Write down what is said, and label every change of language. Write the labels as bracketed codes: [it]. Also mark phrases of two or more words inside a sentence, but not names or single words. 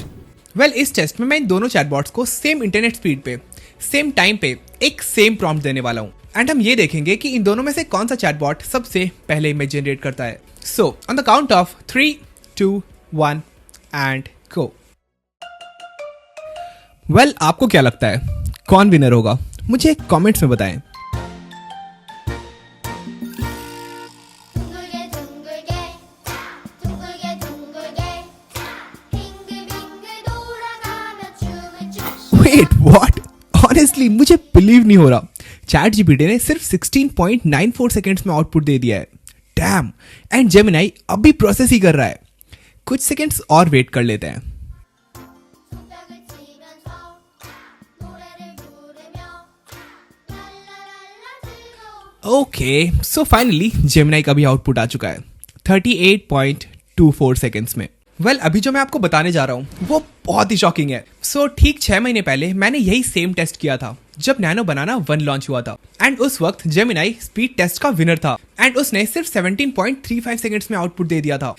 [hi] इस टेस्ट में मैं इन दोनों चैटबॉट्स को [en] same internet speed [hi] पे, [en] same time [hi] पे एक [en] same prompt [hi] देने वाला हूँ, एंड हम ये देखेंगे कि इन दोनों में से कौन सा चैटबॉट सबसे पहले [en] image generate [hi] करता है। [en] So on the count of 3, 2, 1 and go. [hi] आपको क्या लगता है कौन विनर होगा? मुझे कमेंट्स में बताएं। [ko] 둥글게 둥글게 둥글게 둥글게 빙글빙글 돌아가며 춤을 춰 [en] Wait what? [hi] ऑनेस्टली मुझे बिलीव नहीं हो रहा। ChatGPT ने सिर्फ 16.94 सेकेंड्स में आउटपुट दे दिया है। डैम! एंड जेमिनाई अब भी प्रोसेस ही कर रहा है। कुछ सेकेंड्स और वेट कर लेते हैं। [ko] 손뼉을 치면서 노래를 부르며 랄라랄라 즐거워 [en] Okay, so finally [hi] जेमिनाई का भी आउटपुट आ चुका है 38.24 सेकेंड्स में। अभी जो मैं आपको बताने जा रहा हूँ वो बहुत ही शॉकिंग है। ठीक 6 महीने पहले मैंने यही [en] same test [hi] किया था जब नैनो बनाना 1 लॉन्च हुआ था, एंड उस वक्त जेमिनाई [en] speed test [hi] का विनर था, एंड उसने सिर्फ 17.35 सेकंड्स में आउटपुट दे दिया था।